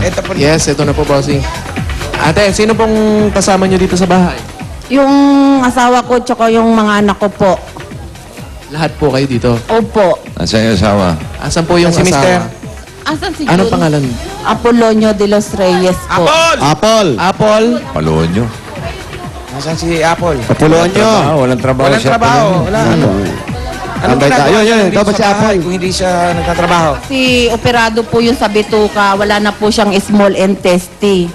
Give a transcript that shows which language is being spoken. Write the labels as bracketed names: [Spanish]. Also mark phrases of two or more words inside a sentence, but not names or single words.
[Filipino] Ito po. Yes, ito na po, Bossing. Ate, sino pong kasama nyo dito sa bahay? Yung asawa ko tsaka yung mga anak ko po. Lahat po kayo dito. Opo. Nasaan yung asawa? Asan po yung Si Mister? asawa? Asan si Ano Jun? pangalan? Apolonio de los Reyes po. Apple! Apple. Apple. Paluon nyo. Nasaan si Apple? Kapuluan nyo. Walang trabaho Walang siya. trabaho. Wala. Anong Tambay tayo. ginagawa niya Yun, dito dapat sa si bahay Apple. kung hindi siya nagtatrabaho? Si operado po yung sa bituka. Wala na po siyang [English] small intestine.